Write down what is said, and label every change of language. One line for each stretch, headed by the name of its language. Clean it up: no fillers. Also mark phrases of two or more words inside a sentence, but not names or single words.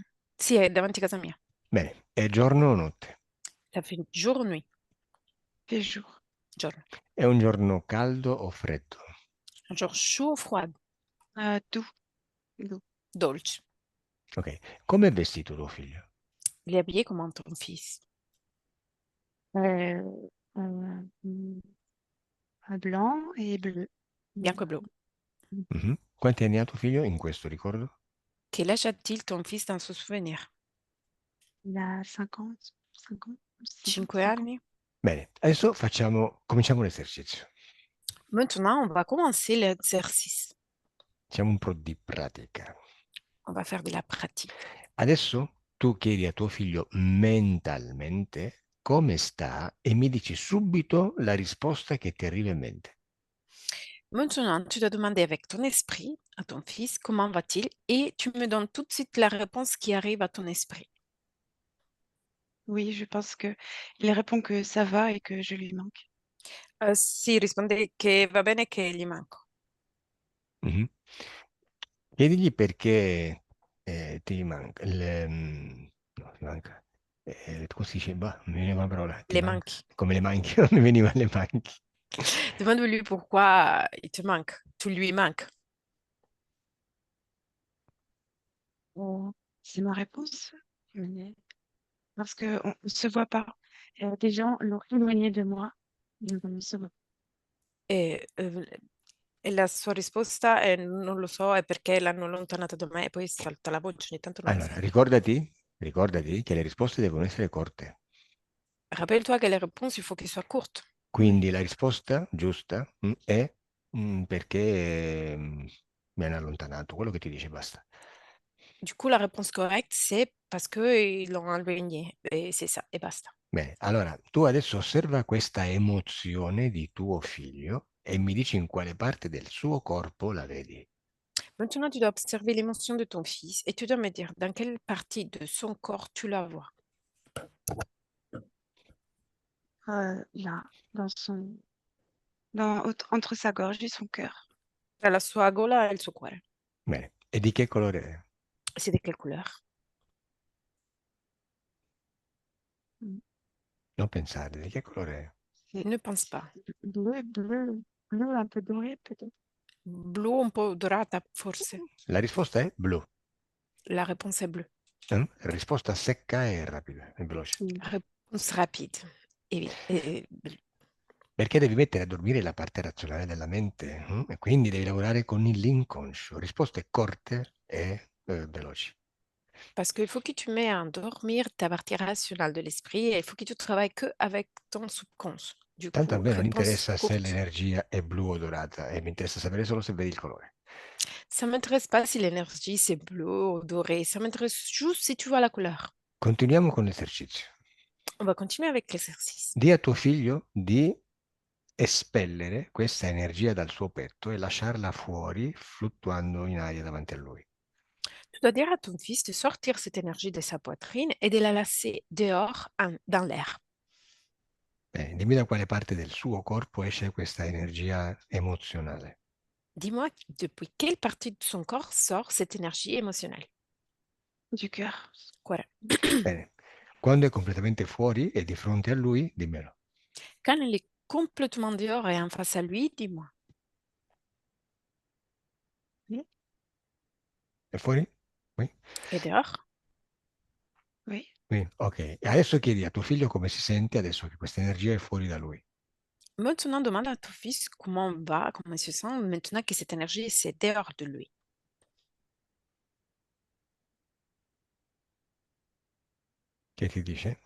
Italian: Sì, è davanti a casa mia. Bene, è giorno o notte?
French: Ça fait jour ou nuit? Il fait jour.
Italian: Giorno. È un giorno caldo o freddo?
French: Un jour chaud ou froid? Doux. Doux.
Italian: Dolce. Ok, come è vestito tuo figlio?
French: Il est habillé comment ton fils? Euh, mm, blanc et bleu.
Italian: Bianco e blu. Mhm. Quanti anni ha tuo figlio in questo ricordo?
French: Quel âge a-t-il ton fils dans ce souvenir? Il a 50, 50, 6 ans, 5 5 ans.
Italian: anni? Bene, adesso cominciamo l'esercizio.
French: Maintenant, on va commencer l'exercice.
Italian: Facciamo un po' di pratica.
French: On va faire de la pratique.
Italian: Adesso tu chiedi a tuo figlio mentalmente come sta e mi dici subito la risposta che ti arriva in mente.
French: Maintenant, tu dois demander avec ton esprit à ton fils comment va-t-il et tu me donnes tout de suite la réponse qui arrive à ton esprit. Oui, je pense que il répond que ça va et que je lui manque.
Italian: Sì, risponde che va bene che gli manco. Mhm. Chiedigli perché ti manca, no, ti manca, come si dice? Bah, non mi viene la parola, ti
French: Les
Italian: manca,
French: manques.
Italian: come le manchi, non mi veniva le manchi.
French: Demande-lui pourquoi il te manque. Tu lui manques. C'est ma réponse. Mais parce qu'on ne se voit pas. Des gens l'ont éloigné de moi. Donc on ne se voit
Italian: E la sua risposta è non lo so, è perché l'hanno allontanata da me e poi salta la voce, ogni tanto non la Allora, sento. ricordati che le risposte devono essere corte.
French: Rappelle-toi que les réponses, il faut qu'elles soient courtes. pas.
Italian: Quindi la risposta giusta è perché mi hanno allontanato, quello che ti dice basta.
French: Du coup, la réponse correcte, c'est parce qu'ils l'ont éloigné. Et c'est ça, et basta.
Italian: Bene, allora tu adesso osserva questa emozione di tuo figlio e mi dici in quale parte del suo corpo la vedi.
French: Maintenant, tu dois observer l'émotion de ton fils et tu dois me dire dans quelle partie de son corps tu la vois. Là, dans son, entre sa gorge et son cœur.
Italian: Tra la sua gola e il suo cuore. Bene, e di che colore è?
French: C'est de quelle couleur? Mm.
Italian: Non pensare, di che colore è?
French: C'est Ne pense pas. bleu un peu doré peut-être.
Italian: Blu un po' dorata, forse. La risposta è blu.
French: La réponse est bleue.
Italian: Risposta secca e rapida, e veloce. Mm.
French: Réponse rapide. Et
Italian: Perché devi mettere a dormire la parte razionale della mente, e quindi devi lavorare con l'inconscio. Risposte corte e veloci.
French: parce qu'il faut que tu mets à endormir ta partie rationnelle de l'esprit et il faut que tu travailles que avec ton subconscient. Du
Italian: Tanto a
French: coup,
Italian: me non
French: réponse
Italian: interessa se
French: courte.
Italian: l'energia è blu o dorata, e mi interessa sapere solo se vedi il colore.
French: Ça m'intéresse pas si l'énergie c'est bleu ou doré. Ça m'intéresse juste si tu vois la couleur.
Italian: Continuiamo con l'esercizio.
French: On va continuer avec l'exercice.
Italian: Di a tuo figlio di espellere questa energia dal suo petto e lasciarla fuori, fluttuando in aria davanti a lui.
French: Tu dois dire à ton fils de sortir cette énergie de sa poitrine et de la laisser dehors dans l'air.
Italian: Dimmi da quale parte del suo corpo esce questa energia emozionale.
French: Dis-moi depuis quelle partie de son corps sort cette énergie émotionnelle. Du cœur. Voilà. Bene. Quando è completamente fuori e di fronte a lui, dimmelo. Quand elle est complètement dehors et en face à lui, dis-moi. Oui,
Italian: È fuori?
French: Oui? Et dehors? oui. Oui, ok.
Italian: E adesso chiedi a tuo figlio come si sente adesso che questa energia è fuori da lui.
French: Maintenant, demande à ton fils comment va, comment il se sent maintenant que cette énergie, c'est dehors de lui.
Italian: Che ti dice?